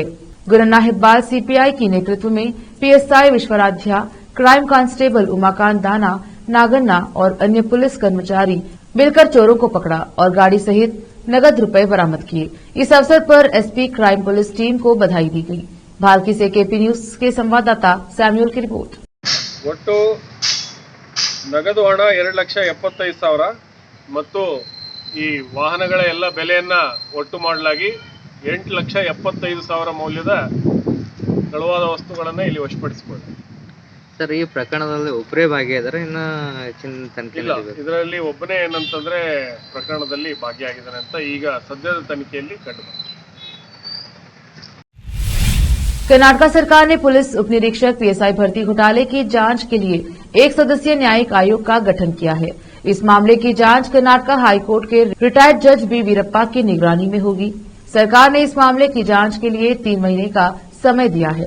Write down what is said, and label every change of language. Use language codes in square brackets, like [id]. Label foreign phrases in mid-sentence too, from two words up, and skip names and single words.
[hi] गुरन्ना हिब्बाल सीपीआई की नेतृत्व में पीएसआई विश्वराध्या, [en] crime constable [hi] उमाकांत दाना, नागन्ना और अन्य पुलिस कर्मचारी मिलकर चोरों को पकड़ा और गाड़ी सहित नगद रुपए बरामद किए। इस अवसर पर [en] SP crime police team [hi] को बधाई दी गई। भालकी से केपी न्यूज के संवाददाता सैम्यूल की रिपोर्ट। [kn] ಒಟ್ಟು ನಗದು ಹಣ 2,75,000 ಮತ್ತು ಈ ವಾಹನಗಳ ಎಲ್ಲ ಬೆಲೆಯನ್ನ ಒಟ್ಟು ಮಾಡಲಾಗಿ 8,75,000 ಮೌಲ್ಯದ ಕಳವಾದ ವಸ್ತುಗಳನ್ನು ಇಲ್ಲಿ ವಶಪಡಿಸಿಕೊಳ್ಳಲಾಗಿದೆ। ಸರ್, ಈ ಪ್ರಕರಣದಲ್ಲಿ ಒಬ್ಬರೇ ಭಾಗಿಯಾದರೆ ಇನ್ನು ತನಿಖೆ ಇಲ್ಲ, ಇದರಲ್ಲಿ ಒಬ್ಬನೇ ಏನಂತಂದ್ರೆ ಪ್ರಕರಣದಲ್ಲಿ ಭಾಗಿಯಾಗಿದ್ದಾನೆ ಅಂತ ಈಗ ಸದ್ಯದ ತನಿಖೆಯಲ್ಲಿ ಕಂಡುಬಂದಿದೆ। [hi] कर्नाटक सरकार ने पुलिस उप निरीक्षक पीएसआई भर्ती घोटाले की जांच के लिए 1 सदस्यीय न्यायिक आयोग का गठन किया है। इस मामले की जांच कर्नाटक हाईकोर्ट के [en] retired judge [hi] बी वीरप्पा की निगरानी में होगी। सरकार ने इस मामले की जांच के लिए 3 महीने का समय दिया है।